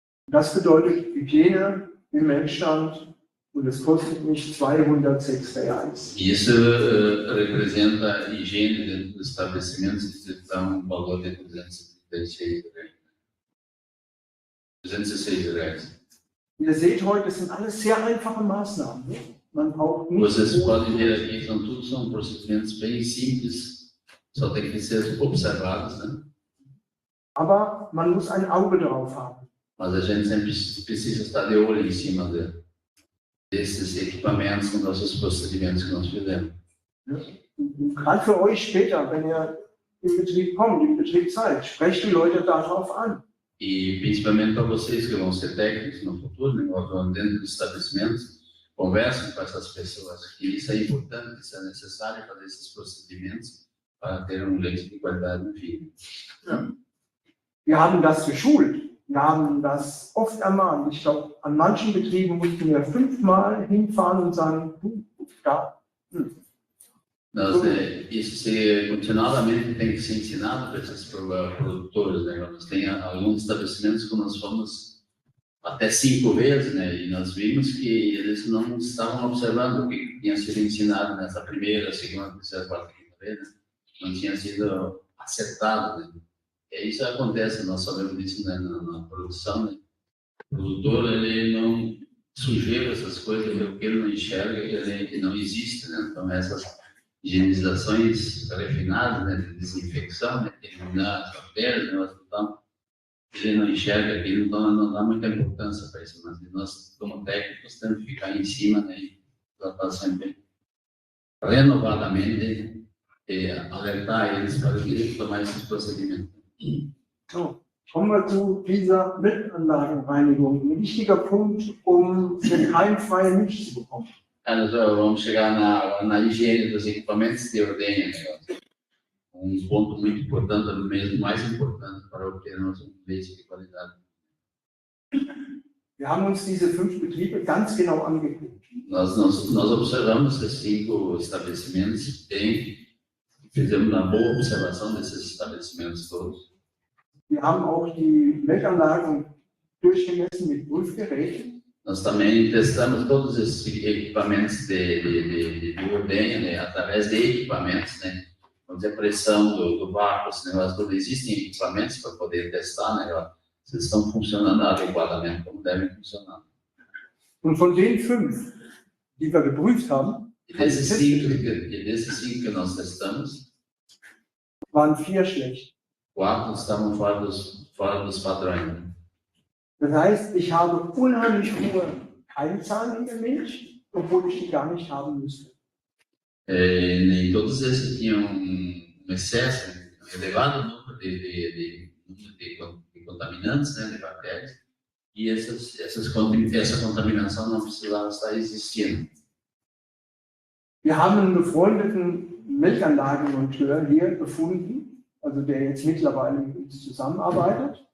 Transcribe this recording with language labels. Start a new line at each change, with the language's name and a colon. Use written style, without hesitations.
German: Das bedeutet Hygiene im Melkstand und es kostet mich 206 Reais.
Portuguese: Isso representa a higiene dentro dos estabelecimentos que dão um valor de 216 reais. 206 reais.
German: Ihr seht heute, das sind alles sehr einfache Maßnahmen. Ne? Man braucht nicht
Portuguese: Vocês podem ver aqui, são procedimentos bem simples, só tem que ser observados, né?
German: aber man muss ein Auge drauf haben.
Portuguese: Mas a gente sempre precisa estar de olho em cima desses equipamentos, com nossos procedimentos que nós fizemos.
German: Und gerade für euch später, wenn ihr im Betrieb kommt, im Betrieb seid, sprecht die Leute darauf an.
Portuguese: E principalmente para vocês que vão ser técnicos no futuro, né, vão dentro dos estabelecimentos, conversem com essas pessoas, que isso é importante, isso é necessário fazer esses procedimentos para ter leite de qualidade no fim.
German: Ja. Wir haben das geschult. Wir haben das oft ermahnt. Ich glaube, an manchen Betrieben mussten wir 5-mal hinfahren und sagen, da.
Portuguese: Isso continuadamente tem que ser ensinado para esses produtores, né? Nós tem alguns estabelecimentos que nós fomos até 5 vezes, né? E nós vimos que eles não estavam observando o que tinha sido ensinado nessa primeira, segunda, terceira, quarta, quinta vez, né? Não tinha sido acertado, né? E isso acontece, nós sabemos disso, né? Na produção, né? O produtor, ele não sujeira essas coisas, porque ele não enxerga, ele não existe, né? Então essas higienizações refinadas, né, de desinfecção, né, de eliminar as bactérias, né, então, ele não enxerga aquilo, então não dá muita importância para isso, mas nós, como técnicos, temos que ficar em cima, né, e tratar sempre renovadamente, alertar eles para que tomar esses procedimentos.
German: So, kommen wir zu dieser Milchanlagenreinigung. Ein wichtiger Punkt, den keimfreie Milch zu bekommen.
Portuguese: Nós vamos chegar na higiene dos equipamentos de ordenha, né? Ponto muito importante, mesmo mais importante para obter nosso leite de qualidade.
German: Wir haben uns diese 5 Betriebe ganz genau angeguckt.
Portuguese: Nós observamos esses 5 estabelecimentos bem, fizemos uma boa observação desses estabelecimentos todos.
German: Wir haben auch die Melkanlagen durchgemessen mit Prüfgeräten.
Portuguese: Nós também testamos todos esses equipamentos de ordenha, né, através de equipamentos, né, vamos dizer, a pressão do vácuo, esse negócio todo. Existem equipamentos para poder testar, né, ó, se estão funcionando adequadamente, como devem funcionar.
German: Und von den 5, die wir geprüft haben,
Portuguese: E desses 5 que nós testamos,
German: waren 4 schlecht.
Portuguese: 4 estavam fora dos padrões.
German: Das heißt, ich habe unheimlich hohe Keimzahlen in der Milch, obwohl ich die gar nicht haben müsste.
Portuguese: Nem todos esses tinham excesso, elevado número de contaminantes, né, de bactérias, e essa contaminação não precisava estar existindo.
German: Wir haben einen befreundeten Milchanlagenmonteur hier gefunden, also der jetzt mittlerweile mit uns zusammenarbeitet.